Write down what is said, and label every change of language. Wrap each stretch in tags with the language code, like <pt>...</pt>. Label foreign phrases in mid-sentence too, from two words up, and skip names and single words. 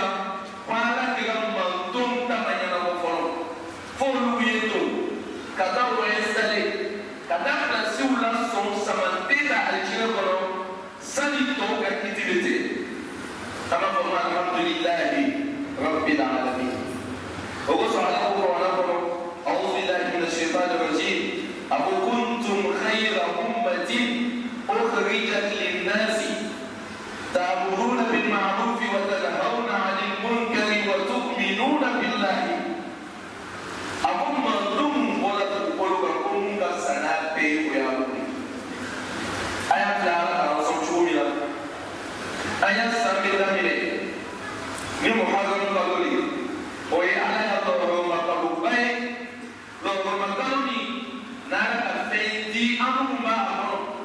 <bm>ko ala tɛ ka manton ta ma ɲɛnabɔ fɔlɔ fo olu ye to ka taa o installé ka taa pilasiw lasɔn samanden la alijinɛ kɔnɔ sani tɔw ka kiti bɛ tigɛ an b'a fɔ ma</bm> <ar>الحمد لله رب العالمين</ar> <bm>o kosɔn ala ko kɔrɔna kɔnɔ</bm> <ar>أعوذ بالله من الشيطان الرجيم</ar> <bm>a ko</bm> <ar>كنتم خير أمة أخرجت للناس تأمرون بالمعروف وتنهون عن المنكر وتؤمنون بالله</ar> <bm>a ko manton bɔra dugukolo kan ko mun ka sana bɛɛ o y'a wuli a y'a bila ala kan sɔn cogo min na an y'a san bɛ daminɛ ni muhadamu kalo de o ye ala ya lɔrɔma kaloba ye lɔrɔma kalo min n'a y'a ka fɛn di an minnu b'a kɔnɔ</bm>